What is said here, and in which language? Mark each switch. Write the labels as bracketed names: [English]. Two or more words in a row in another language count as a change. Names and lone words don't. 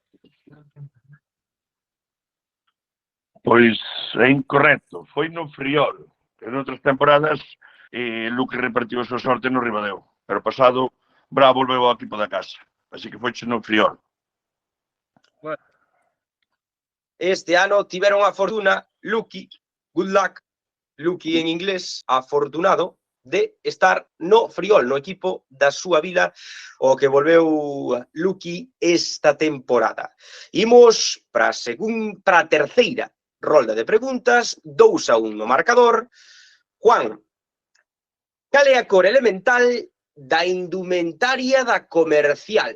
[Galician] Pois é incorrecto, foi no Friol. En outras temporadas, Luque repartiu a súa sorte no Ribadeo. Pero pasado, Bravo volveu ao equipo da casa. Así que foi no Friol. Este ano tiveron a fortuna, [English] lucky, good luck, lucky [Galician] en inglés, afortunado, de estar no Friol, no equipo da súa vila, o que volveu lucky esta temporada. Imos para a terceira rolda de preguntas, 2-1 no marcador. Juan, cal é a cor elemental da indumentaria da Comercial?